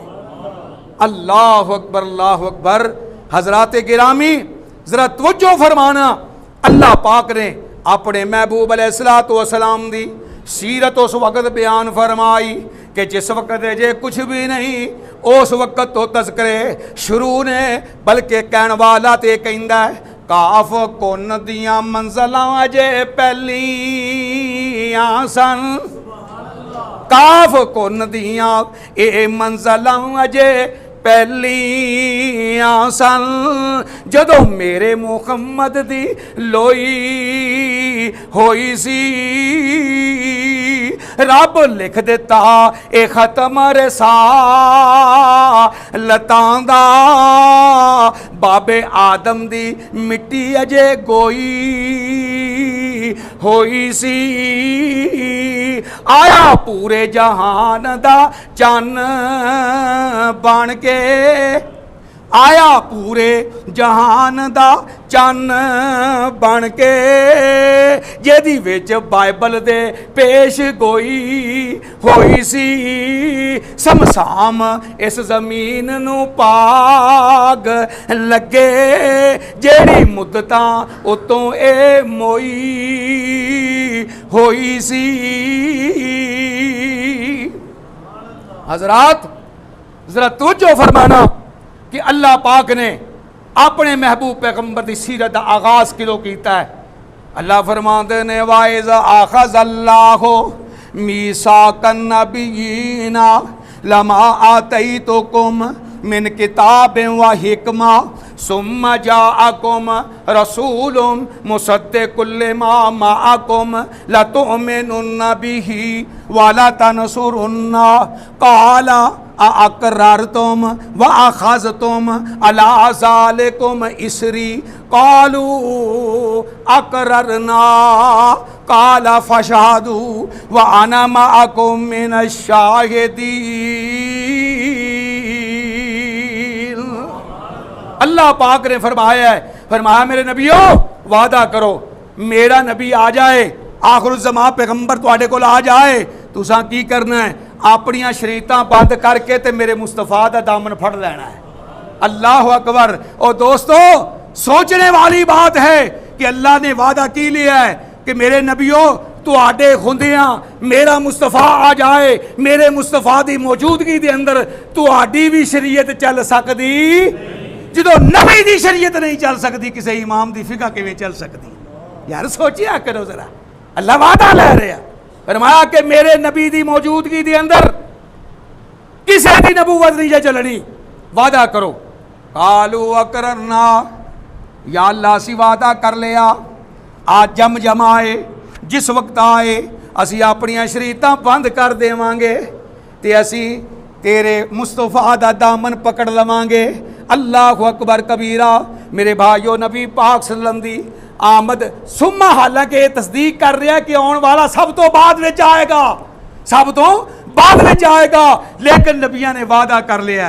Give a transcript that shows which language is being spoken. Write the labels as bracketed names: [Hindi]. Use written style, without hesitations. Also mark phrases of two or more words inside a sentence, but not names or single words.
[Arabic] اللہ اکبر اللہ اکبر۔ [Punjabi] حضرات گرامی ذرا توجہ فرمانا، اللہ پاک نے اپنے محبوب [Arabic] علیہ السلام [Punjabi] دی سیرت اس وقت بیان فرمائی کہ جس وقت جے کچھ بھی نہیں اس وقت تو تذکرے شروع نے، بلکہ کہن والا تے کہندا ہے کاف کن دیاں منزلاں جے پہلیاں سن، کاف کن دیاں اے منزلاں جے پہلیاں سن، جدو میرے محمد دی لوئی ہوئی سی، رب لکھ دیتا اے ختم رسالتاں دا، بابے آدم دی مٹی اجے گوئی ہوئی سی، آیا پورے جہان دا چن بن کے آیا پورے جہان دا چن بن کے جیدی وچ بائبل دے پیش گوئی ہوئی سی سمسام اس زمین نو پاگ لگے جیڑی مدتاں اتوں اے موئی ہوئی سی۔ حضرات ذرا توجہ فرمانا کہ اللہ پاک نے اپنے محبوب پیغمبر دی سیرت دا آغاز کلو کیتا ہے۔ اللہ فرماتے نے [Arabic] وَإِذَا أَخَذَ اللَّهُ مِيثَاقَ النَّبِيِّينَ لَمَا آتَيْتُكُم من کتاب و حکمہ ثم جاءکم رسول مصدق لما معکم لتؤمنن به ولتنصرن قال اقررتم واخذتم على ذلكم اسری قالوا اقررنا قال فاشهدوا وانا معكم من الشاہدین۔ [Punjabi] اللہ پاک نے فرمایا میرے نبیو وعدہ کرو میرا نبی آ جائے آخر الزمان پیغمبر تواڈے کول آ جائے تساں کی کرنا ہے اپنیاں شریعتاں بند کر کے تے میرے مصطفیٰ دا دامن پھڑ لینا ہے۔ [Arabic] اللہ اکبر۔ [Punjabi] اور دوستو سوچنے والی بات ہے کہ اللہ نے وعدہ کی لیا ہے کہ میرے نبیو تواڈے ہوندیاں میرا مصطفیٰ آ جائے میرے مصطفیٰ دی موجودگی دے اندر تواڈی بھی شریعت چل سکدی جدو نبی دی شریعت نہیں چل سکتی کسی امام دی فقہ کیویں چل سکتی؟ یار سوچیا کرو ذرا۔ اللہ وعدہ لے رہا فرمایا کہ میرے نبی دی موجودگی دی اندر کسی دی نبوت نہیں جا چلنی، وعدہ کرو۔ [Arabic] قالوا اقررنا، [Punjabi] یا اللہ اسی وعدہ کر لیا آج جم آئے جس وقت آئے اسی اپنیاں شریعتاں بند کر دیواں گے تے اسی تیرے مصطفیٰ دا دامن پکڑ لواں گے۔ [Arabic] اللہ اکبر کبیرہ۔ [Punjabi] میرے بھائیو نبی پاک [Arabic] صلی اللہ علیہ وسلم [Punjabi] دی آمد ثم حالانکہ تصدیق کر رہا ہے کہ آن والا سب تو بعد وچ آئے گا، سب تو بعد وچ آئے گا، لیکن نبیوں نے وعدہ کر لیا ہے۔